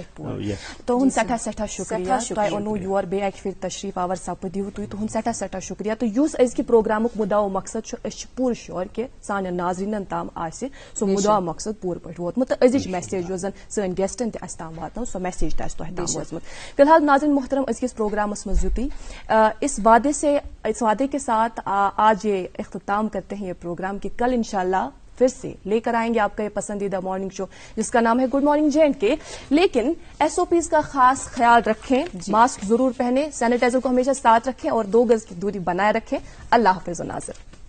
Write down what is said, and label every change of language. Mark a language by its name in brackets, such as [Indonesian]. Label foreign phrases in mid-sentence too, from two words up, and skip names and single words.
[Kashmiri] تُہُنٛد سٮ۪ٹھاہ شُکریہ تۄہہِ اوٚنوُ یور بیٚیہِ اکہِ پھِرِ تشریف آور سپدِو تُہۍ تُہُنٛد سٮ۪ٹھاہ شُکریہ تہٕ یُس أزکہِ پروگرامُک مُدا و مقصد چھُ أسۍ چھِ پوٗرٕ شور کہِ سانٮ۪ن ناظریٖنن تام آسہِ سُہ مُدا و مقصد پوٗرٕ پٲٹھۍ ووتمُت تہٕ أزِچ میسیج یۄس زن سٲنۍ گیسٹن تہِ اسہِ تام واتنٲو سۄ میسیج تہِ آسہِ تۄہہِ تام وٲژمٕژ فی الحال ناظرین محترم أزکِس پروگرامس منٛز یُتُے [Urdu] اس وعدے کے ساتھ آج یہ اختتام کرتے ہیں یہ پروگرام کہ کل انشاءاللہ پھر سے لے کر آئیں گے آپ کا یہ پسندیدہ [English] morning show [Urdu] جس کا نام ہے [English] good morning [Urdu] JNK لیکن SOPs کا خاص خیال رکھیں ماسک ضرور پہنیں سینیٹائزر کو ہمیشہ ساتھ رکھیں اور 2 گز کی دوری بنائے رکھیں اللہ حافظ ناظر